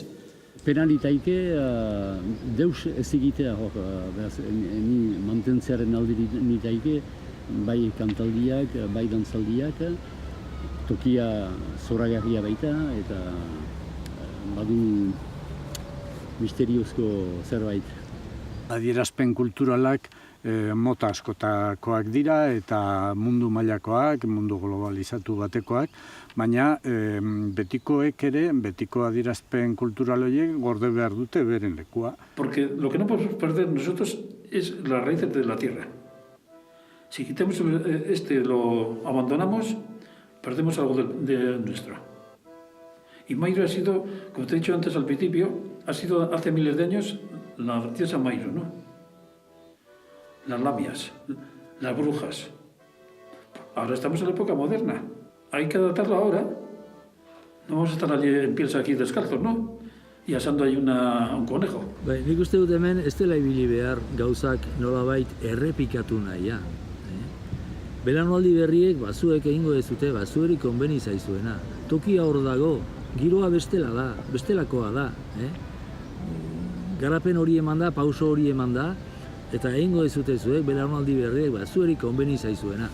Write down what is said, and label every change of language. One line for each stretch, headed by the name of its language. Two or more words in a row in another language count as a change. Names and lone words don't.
Basque: Penalitaike deus ez egitea hor, ni mantentzearen alde nitaike, bai kantaldiak, bai dantzaldiak, tokia zoragarria baita eta badu misteriozko zerbait. Adierazpen kulturalak mota askotakoak dira eta mundu mailakoak, mundu globalizatu batekoak, baina betikoek ere, betiko adierazpen kultural horiek gorde behar dute beren lekua.
Spanish: Porque lo que no podemos perder nosotros es las raíces de la tierra. Si quitamos lo abandonamos, perdemos algo de nuestro. Y Mairo ha sido, como te he dicho antes al principio, ha sido hace miles de años la diosa Mairo, ¿no? Las lamias, las brujas. Ahora estamos en la época moderna. Hay que adaptarlo ahora. No vamos a estar allí en pies aquí descalzos, ¿no? Y asando ahí un conejo.
Basque: Nik uste dut hemen ez dela ibili behar gauzak nolabait errepikatu nahia. Belaunaldi berriek bazuek egingo dezute, bazueri konbeni zaizuena. Tokia hor dago, giroa bestelakoa da. Garapen hori eman da, pauso hori eman da, eta egingo dezute zuek, belaunaldi berriek, zueri konbeni zaizuena.